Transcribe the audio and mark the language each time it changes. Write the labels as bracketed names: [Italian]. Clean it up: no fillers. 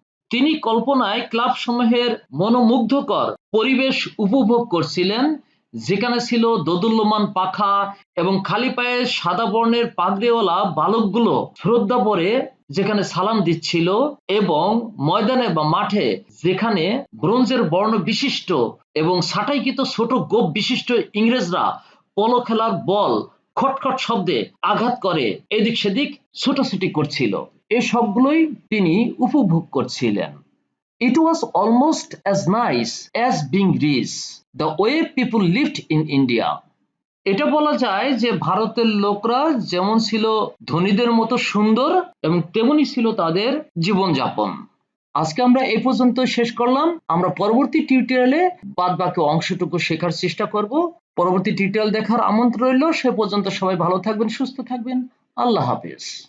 [Bangla] তিনি কল্পনায় ক্লাব সমূহের মনোমুগ্ধকর পরিবেশ উপভোগ করছিলেন, যেখানে ছিল দোদুল্যমান পাখা এবং খালি পায়ে সাদা বর্ণের পাগড়িওয়ালা বালকগুলো শ্রদ্ধা ভরে যেখানে সালাম দিচ্ছিল, এবং ময়দানে বা মাঠে যেখানে ব্রোঞ্জের বর্ণ বিশিষ্ট এবং ছাঁটাইকৃত ছোট গোপ বিশিষ্ট ইংরেজরা পোলো খেলার বল খটখট শব্দে আঘাত করে এদিক সেদিক ছোটাছুটি করছিল। এ সবগুলোই তিনি উপভোগ করছিলেন। [English] It was almost as nice as being rich, the way people lived in India. [Bangla] এটা বলা যায় যে ভারতের লোকরা যেমন ছিল ধনীদের মতো সুন্দর এবং তেমনি ছিল তাদের জীবনযাপন। আজকে আমরা এই পর্যন্ত শেষ করলাম। আমরা পরবর্তী টিউটোরিয়ালে বাদ বাকি অংশটুকু শেখার চেষ্টা করব। পরবর্তী টিউটোরিয়াল দেখার আমন্ত্রণ রইল। সে পর্যন্ত সবাই ভালো থাকবেন, সুস্থ থাকবেন। আল্লাহ হাফেজ।